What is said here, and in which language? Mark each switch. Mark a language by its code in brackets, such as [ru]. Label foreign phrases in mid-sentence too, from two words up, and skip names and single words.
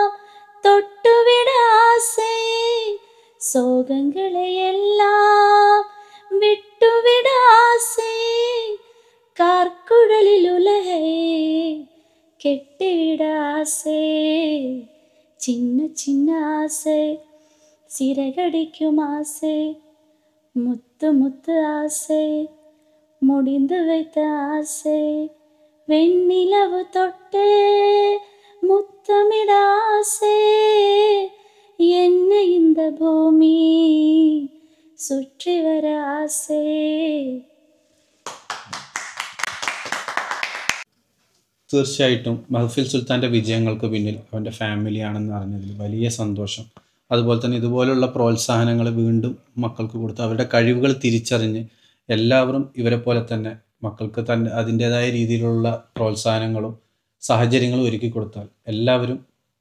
[ta] தொட்டுவிட ஆசை சோகங்களை எல்லாம் விட்டுவிட ஆசை கார்க்குழலில் உலகை கட்டிவிட ஆசை சின்ன சின்ன ஆசை சிறகடிக்கும் ஆசை முத்து முத்து ஆசை മുടിந்து வைத்த ஆசை வெண்ணிலவு தொட்டு முத்தமிட ஆசை என்ன இந்த பூமி சுற்றி வர ஆசை. [ml] തീർച്ചയായിട്ടും മഹഫിൽ സുൽത്താൻ്റെ വിജയങ്ങൾക്ക് പിന്നിൽ അവൻ്റെ ഫാമിലിയാണെന്ന് അറിഞ്ഞതിൽ വലിയ സന്തോഷം. അതുപോലെ തന്നെ ഇതുപോലുള്ള പ്രോത്സാഹനങ്ങൾ വീണ്ടും മക്കൾക്ക് കൊടുത്ത് അവരുടെ കഴിവുകൾ തിരിച്ചറിഞ്ഞ് എല്ലാവരും ഇവരെ പോലെ തന്നെ മക്കൾക്ക് തന്നെ അതിൻ്റേതായ രീതിയിലുള്ള പ്രോത്സാഹനങ്ങളും സാഹചര്യങ്ങളും ഒരുക്കി കൊടുത്താൽ എല്ലാവരും വിജയികളാണ്.